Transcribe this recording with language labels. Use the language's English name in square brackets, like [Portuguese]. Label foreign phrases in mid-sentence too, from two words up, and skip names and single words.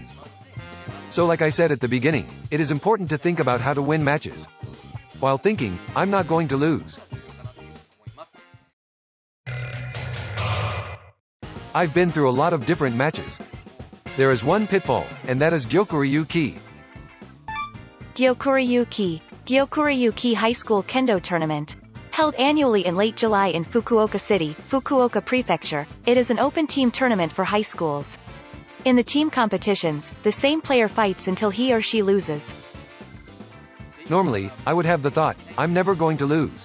[English] So like I said at the beginning, it is important to think about how to win matches, while thinking, I'm not going to lose. I've been through a lot of different matches. There is one pitfall, and that is Gyokuryu-ki. Gyokuryu-ki, Gyokuryu-ki High School Kendo Tournament. Held annually in late July in Fukuoka City, Fukuoka Prefecture, it is an open team tournament for high schools. In the team competitions, the same player fights until he or she loses. Normally, I would have the thought, I'm never going to lose.